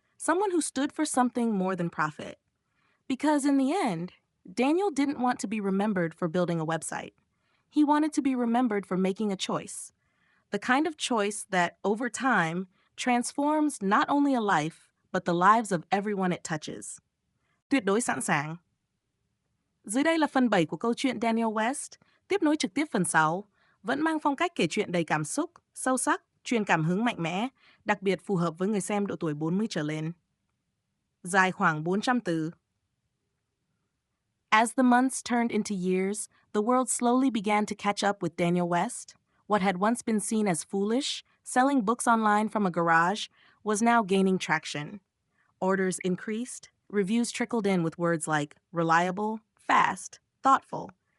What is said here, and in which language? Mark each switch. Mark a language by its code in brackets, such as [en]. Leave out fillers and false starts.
[en] Someone who stood for something more than profit. Because in the end, Daniel didn't want to be remembered for building a website. He wanted to be remembered for making a choice. The kind of choice that, over time, transforms not only a life, but the lives of everyone it touches. [vi] Tuyệt đối sẵn sàng. Dưới đây là phần 7 của câu chuyện Daniel West, tiếp nối trực tiếp phần 6, vẫn mang phong cách kể chuyện đầy cảm xúc, sâu sắc, truyền cảm hứng mạnh mẽ, đặc biệt phù hợp với người xem độ tuổi 40 trở lên. Dài khoảng 400 từ. [en] As the months turned into years, the world slowly began to catch up with Daniel West. What had once been seen as foolish, selling books online from a garage, was now gaining traction. Orders increased, reviews trickled in with words like reliable, fast, thoughtful.